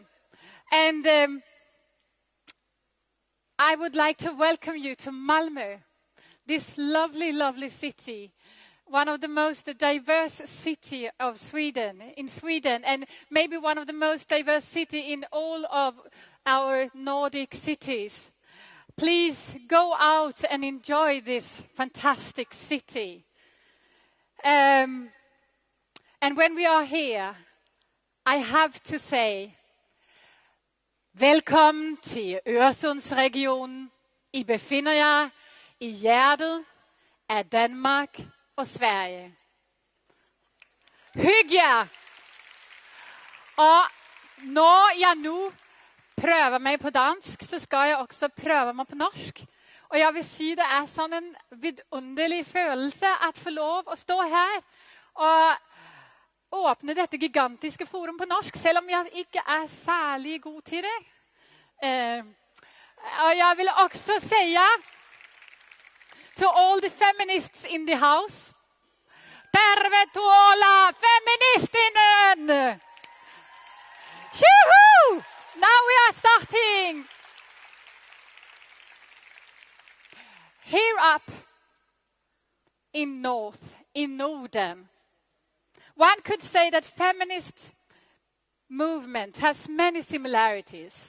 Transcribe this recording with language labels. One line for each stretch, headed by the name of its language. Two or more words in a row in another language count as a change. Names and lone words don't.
English: And I would like to welcome you to Malmö, this lovely city, one of the most diverse city of Sweden, and maybe one of the most diverse city in all of our Nordic cities. Please go out and enjoy this fantastic city. And when we are here, I have to say,
Danish: velkommen til Øresundsregionen. I befinder jer i hjertet af Danmark og Sverige. Hygg jer!
Norwegian: Og når jeg nu prøver meg på dansk, så skal jeg også prøve meg på norsk. Og jeg vil si det sånn en vidunderlig følelse at få lov å stå her og åpne dette gigantiske forum på norsk, selv om jeg ikke særlig god til det. Og jeg vil også si
English: to all the feminists in the house,
Finnish: tervetuloa feministinen!
English: Yoo-hoo! Now we are starting. Here up in Norden, one could say that feminist movement has many similarities.